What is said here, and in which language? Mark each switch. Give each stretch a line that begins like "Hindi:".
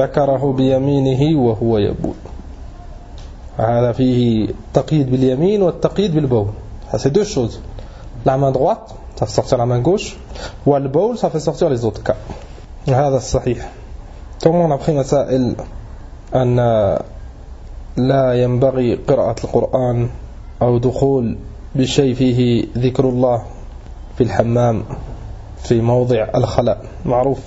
Arabic: لا يمسن أحدكم ذكره بيمينه وهو يبول. هذا فيه تقييد باليمين والتقييد بالبول.
French: Ça, c'est deux choses. La main droite, ça fait sortir la main gauche. Ou le bowl, ça fait sortir les autres cas.
Arabic: هذا صحيح.
French: Tout le monde a pris ça.
Arabic: Il لا ينبغي قراءة القرآن أو دخول بشيء فيه ذكر الله في الحمام في موضع الخلاء. معروف.